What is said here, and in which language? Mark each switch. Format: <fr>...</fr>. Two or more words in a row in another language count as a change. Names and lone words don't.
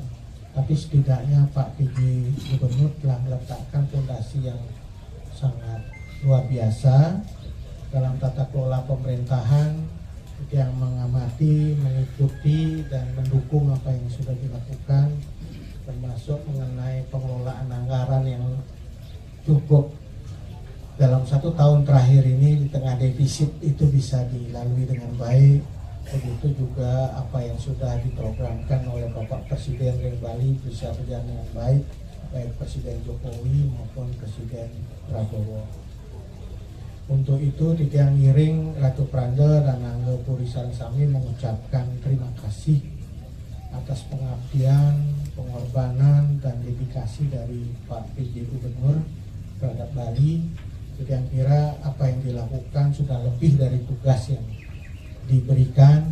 <id>Tapi setidaknya Pak PJ Gubernur telah meletakkan fondasi yang sangat luar biasa dalam tata kelola pemerintahan yang mengamati, mengikuti, dan mendukung apa yang sudah dilakukan, termasuk mengenai pengelolaan anggaran yang cukup dalam 1 tahun terakhir ini di tengah defisit itu bisa dilalui dengan baik. Begitu juga apa yang sudah diprogramkan oleh Bapak Presiden Ring Bali bisa berjalan dengan baik, baik Presiden Jokowi maupun Presiden Prabowo. Untuk itu</id> <ban>titiang ngiring</ban> <id>Ratu Pranda dan Angga Puri</id> <ban>Sareng Sami</ban> <id>mengucapkan terima kasih atas pengabdian, pengorbanan dan dedikasi dari Pak PJ Gubernur terhadap Bali. Titiang kira apa yang dilakukan sudah lebih dari tugas yang diberikan.</id>